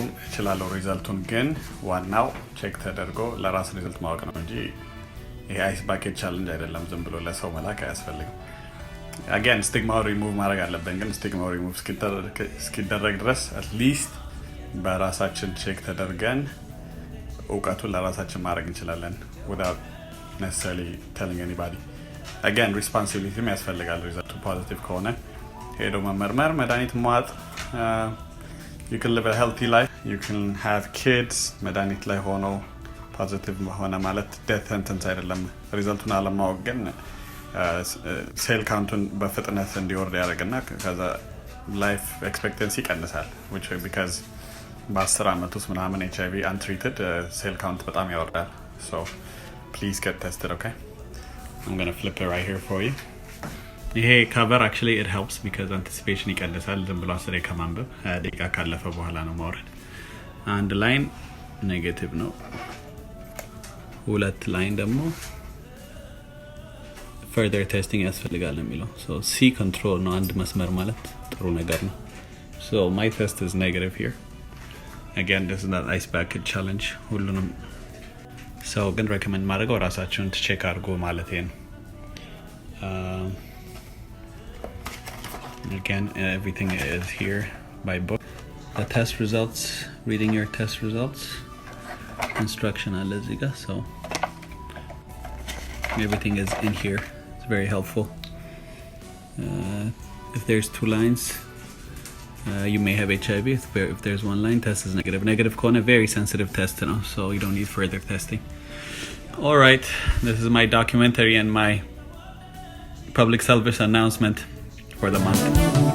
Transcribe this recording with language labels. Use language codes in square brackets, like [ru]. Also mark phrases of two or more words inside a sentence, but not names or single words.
[am] እችላለሁ ሪዛልቱን። ግን ዋናው ቼክ ተደርጎ ለራስ ሪዛልት ማወቅ ነው እንጂ ይሄ [en] ice bucket challenge [am] አይደለም። ዝም ብሎ ለሰው መላክ አያስፈልግም። again ስቲግማው ሪሙቭ ማድረግ አለብን። ግን ስቲግማው ሪሙቭ እስኪደረግ ድረስ አትሊስት በራሳችን ቼክ ተደርገን እውቀቱን ለራሳችን ማድረግ እንችላለን [en] without necessarily telling anybody. again responsibility [am] ያስፈልጋል። ሪዛልቱ ፖዚቲቭ ከሆነ ሄዶ መመርመር፣ መድኃኒት መዋጥ። [en] you can live a healthy life, you can have kids። [am] መድኃኒት ላይ ሆኖ ፖዚቲቭ ሆነ ማለት [en] death sentence [am] አይደለም። ሪዛልቱን አለማወቅ ግን [en] cell countቱን [am] በፍጥነት እንዲወርድ ያደርግና ከዛ [en] life expectancy [am] ይቀንሳል ቢካዝ በ10 ዓመት ውስጥ ምናምን ኤችአይቪ [en] untreated cell count [am] በጣም ያወርዳል። [en] so please get tested. okay, I'm gonna flip it right here for you. [am] ይሄ [en] cover actually it helps because anticipation [am] ይቀንሳል። ዝም ብሎ 10 ከማንበብ 20 ደቂቃ ካለፈ በኋላ ነው ማውረድ። አንድ [en] line negative [am] ነው፣ ሁለት ላይን ደግሞ [en] further testing [am] ያስፈልጋል የሚለው። [en] so C control [am] ነው አንድ መስመር ማለት ጥሩ ነገር ነው። [en] so my test is negative here. again this is not ice bucket challenge. [am] ሁሉንም ሰው ግን recommend ማድረገው ራሳችሁን ቼክ አድርጎ ማለት ነው። [en] again everything is here by book. The test results, reading your test results, instruction [am] አለ እዚህ ጋር [en] so everything is in here. It's very helpful. If there's 2 lines you may have HIV. If there's 1 line, test is negative. Negative kona very sensitive test now, so you don't need further testing. All right, this is my documentary and my public service announcement for the month.